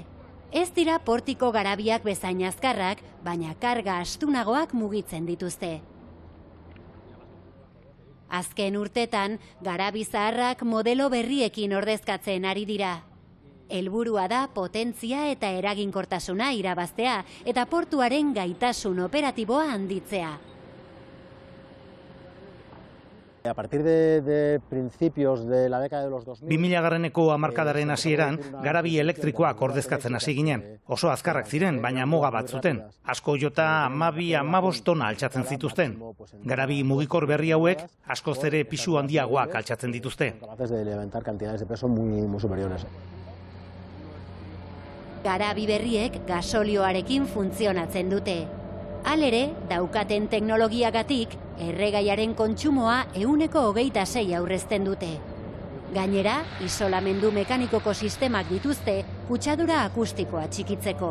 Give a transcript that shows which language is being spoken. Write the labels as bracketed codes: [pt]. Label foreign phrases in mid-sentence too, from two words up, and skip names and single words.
[eu] Ez dira portiko garabiak bezain azkarrak, baina karga astunagoak mugitzen dituzte. Azken urtetan, garabi zaharrak modelo berriekin ordezkatzen ari dira. Helburua da potentzia eta eraginkortasuna irabaztea eta portuaren gaitasun operatiboa handitzea. [es] A partir de principios de la década de los 2000... [eu] 2000-garreneko hamarkadaren hasieran, garabi elektrikoak ordezkatzen hasi ginen. Oso azkarrak ziren, baina muga bat zuten. Asko jota 12-15 tona altxatzen zituzten. Garabi mugikor berri hauek, askoz ere pisu handiagoak altxatzen dituzte. [es] Capaces de levantar cantidades de peso muy superiores. [eu] Garabi berriek gasolioarekin funtzionatzen dute. Halere, daukaten teknologiagatik, erregaiaren kontsumoa 126 aurrezten dute. Gainera, isolamendu mekanikoko sistemak dituzte, kutsadura akustikoa txikitzeko.